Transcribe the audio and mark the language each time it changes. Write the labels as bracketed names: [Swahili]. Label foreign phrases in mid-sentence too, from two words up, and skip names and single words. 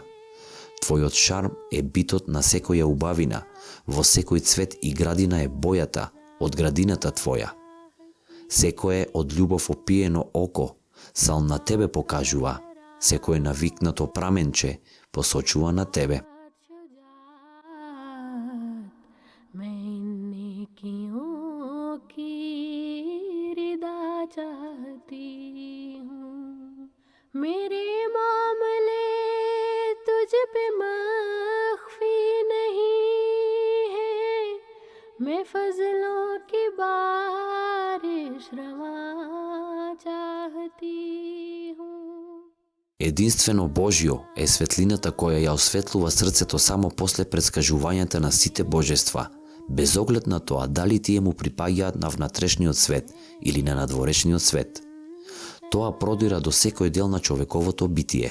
[Macedonian] Твојот шарм е битот на секоја убавина, во секој цвет и градина е бојата од градината твоја. Секое од љубов опиено око сал на тебе покажува, секое навикнато праменче посочува на тебе. [Urdu] میں ان نیکیوں کی ردا چاہتی ہوں. میرے معاملے تجھ پہ مخفی نہیں ہے، میں فضلوں کی بارش روا چاہتی ہوں. [Macedonian] Единствено Божјо е светлината која ја осветлува срцето само после предскажувањата на сите божества, без оглед на тоа дали тие му припаѓаат на внатрешниот свет или на надворешниот свет. Тоа продира до секој дел на човековото битие.